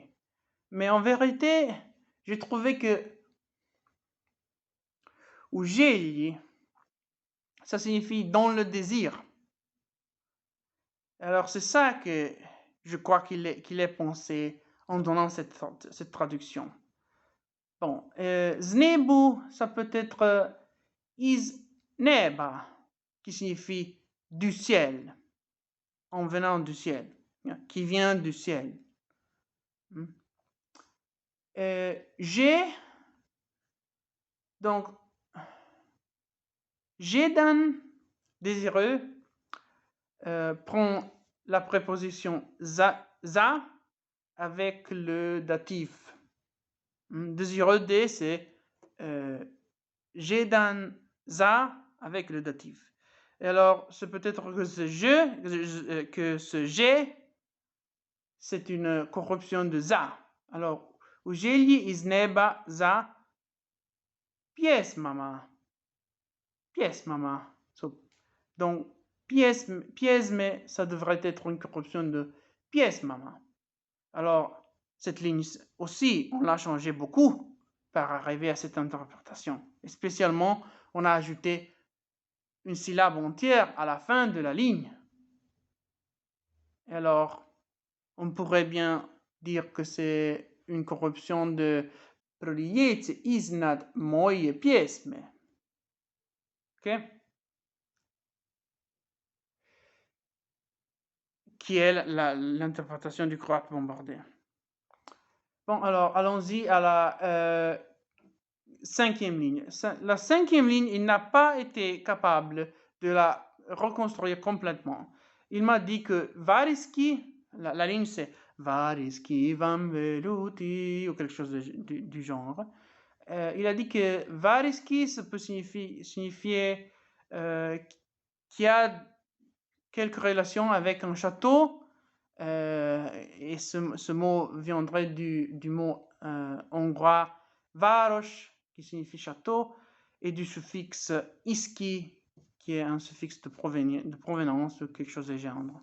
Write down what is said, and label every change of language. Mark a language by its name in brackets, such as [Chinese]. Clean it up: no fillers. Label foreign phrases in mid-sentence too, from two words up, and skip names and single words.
[French] Mais en vérité, j'ai trouvé que uježnje, ça signifie dans le désir. Alors c'est ça que je crois qu'il est pensé en donnant cette traduction. Bon, znebu, ça peut être [Croatian] iz neba, [French] qui signifie du ciel, en venant du ciel, qui vient du ciel. J'ai, donc, jedan, désireux, prend la préposition za avec le datif. Désireux de, c'est [Croatian] jedan za [French] avec le datif. Et alors, c'est peut-être que ce j'ai, c'est une corruption de za. Alors, [Croatian] ujelji iz neba za pjesmama. [French] Pjesmama. Donc, pjesme, ça devrait être une corruption de pjesmama. Alors, cette ligne aussi, on l'a changé beaucoup pour arriver à cette interprétation. Et spécialement, on a ajouté une syllabe entière à la fin de la ligne. Et alors, on pourrait bien dire que c'est une corruption de [Croatian] prolijece iznad moje pjesme. [French] Ok? Qui est l'interprétation du croate bombardé. Bon, alors, allons-y à la cinquième ligne. La cinquième ligne, il n'a pas été capable de la reconstruire complètement. Il m'a dit que variski, la ligne c'est [Croatian] variski vam veluti, [French] ou quelque chose du genre. Il a dit que variski, ça peut signifier qu'il y a quelques relations avec un château, et ce mot viendrait du mot hongrois város, qui signifie château, et du suffixe iski, qui est un suffixe de provenance, quelque chose de gendre.